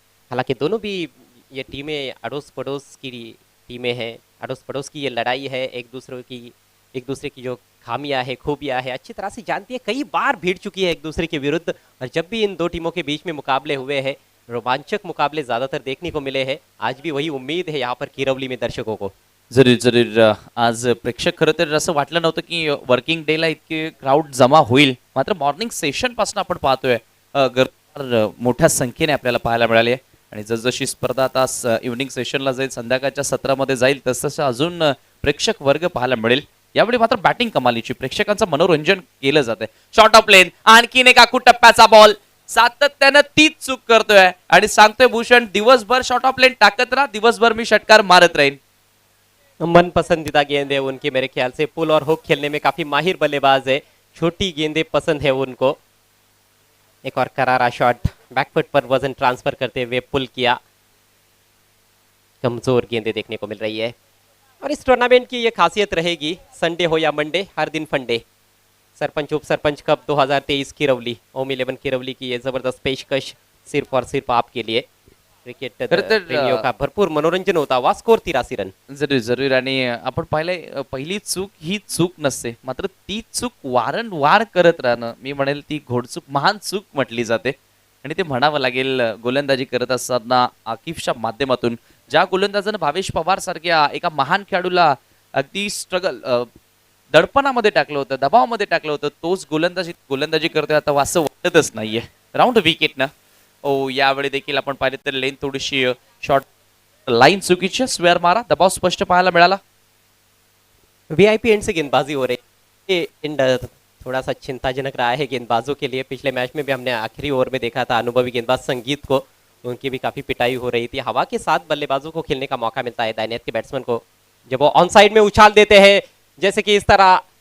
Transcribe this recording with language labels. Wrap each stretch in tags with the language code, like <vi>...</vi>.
<hi>हालांकि दोनों भी ये टीमें अड़ोस पड़ोस की टीमें हैं, अड़ोस पड़ोस की ये लड़ाई है, एक दूसरे की जो खामियां है खूबियां है अच्छी तरह से जानती है, कई बार भिड़ चुकी है एक दूसरे के विरुद्ध। और जब भी इन दो टीमों के बीच में मुकाबले हुए हैं रोमांचक मुकाबले ज्यादातर देखने को मिले हैं। आज भी वही उम्मीद है यहाँ पर किरवली में दर्शकों को।</hi> <mr>जरूर जरूर आज प्रेक्षक खरं तर असं वाटलं नव्हतं की वर्किंग डेला इतके क्राऊड जमा होईल, मात्र मॉर्निंग सेशन पासून आपण पाहतोय मोठ्या संख्येने आपल्याला पाहायला मिळाली आहे. आणि जसजशी स्पर्धा आता इव्हनिंग सेशनला जाईल, संध्याकाळच्या सत्रामध्ये जाईल, तसं अजून प्रेक्षक वर्ग पाहायला मिळेल. यावेळी मात्र बॅटिंग कमालीची, प्रेक्षकांचं मनोरंजन केलं जाते. शॉर्ट ऑफ लेन, आणखीन एक आखू टप्प्याचा बॉल, सातत्यानं तीच चूक करतोय आणि सांगतोय भूषण दिवसभर शॉर्ट ऑफ लेन टाकत राहा, दिवसभर मी षटकार मारत राहीन.</mr> <hi>मन पसंदीदा गेंद है उनकी, मेरे ख्याल से पुल और हुक खेलने में काफी माहिर बल्लेबाज है। छोटी गेंदें पसंद है उनको। एक और करारा शॉट, बैकफुट पर वजन ट्रांसफर करते हुए पुल किया। कमजोर गेंदें देखने को मिल रही है और इस टूर्नामेंट की ये खासियत रहेगी, संडे हो या मंडे, हर दिन फंडे। सरपंच उप सरपंच कप 2023 किरवली, ओम 11 किरवली की ये जबरदस्त पेशकश सिर्फ और सिर्फ आपके लिए। क्रिकेट प्रेमियों का भरपूर मनोरंजन होता हुआ, स्कोर 83 रन।</hi> <mr>जरूर जरूर. आणि आपण पाहिलंय पहिली चूक ही चूक नसते, मात्र ती चूक वारंवार करत राहणं, मी म्हणेल ती घोडचूक, महान चूक म्हटली जाते. आणि ते म्हणावं लागेल गोलंदाजी करत असताना आकिफच्या माध्यमातून, ज्या गोलंदाजानं भावेश पवार सारख्या एका महान खेळाडूला अगदी स्ट्रगल दडपणामध्ये टाकलं होतं, दबावामध्ये टाकलं होतं, तोच गोलंदाजी करतोय आता, असं वाटतच नाहीये. राऊंड विकेट ना. ओ यावेळी देखील आपण पाहिले तर लेन थोडीशी शॉर्ट, लाईन चुकीची, स्क्वेअर मारा, दबाव स्पष्ट पाहायला मिळाला.</mr> <hi>वीआईपी एंड से गेंदबाजी हो रही है। ये एंड थोड़ा सा चिंताजनक रहा है गेंदबाजों के लिए। पिछले मैच में भी हमने आखिरी ओवर में देखा था अनुभवी गेंदबाज संगीत को, उनकी भी काफी पिटाई हो रही थी। हवा के साथ बल्लेबाजों को खेलने का मौका मिलता है दाहिने हाथ के बैट्समैन को, जब वो ऑन साइड में उछाल देते हैं, जैसे कि इस तरह।</hi>